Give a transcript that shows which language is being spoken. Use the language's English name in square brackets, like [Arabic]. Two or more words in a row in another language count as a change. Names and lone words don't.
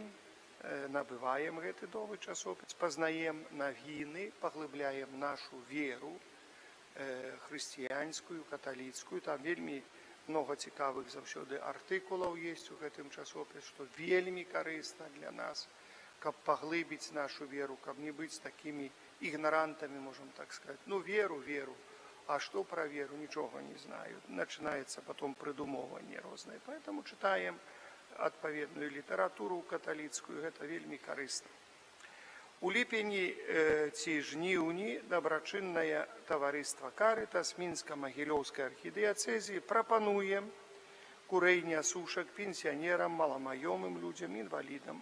[Belarusian] Набываем гэты новы часопіс, пазнаем навіны, паглыбляем нашу веру хрысціянскую, каталіцкую. Там вельмі много цікавых заўсёды артыкулаў есть у гэтым часопіс, што вельмі карысна для нас, каб паглыбіць нашу веру, каб не быць такімі ігнарантамі, можам так сказаць. Ну, веру, а што пра веру, нічога не знаю. [Russian] Начинается потом [Belarusian] прыдумоўванне рознае. [Russian] Поэтому читаем [Belarusian] адпаведную літаратуру каталіцкую, гэта вельмі карысна. У ліпені ці жніўні дабрачыннае таварыства Карытас Мінска-Магілёўскай архідыяцэзіі прапануе курэнне сушак пенсіянерам, маламаёмым людзям, інвалідам.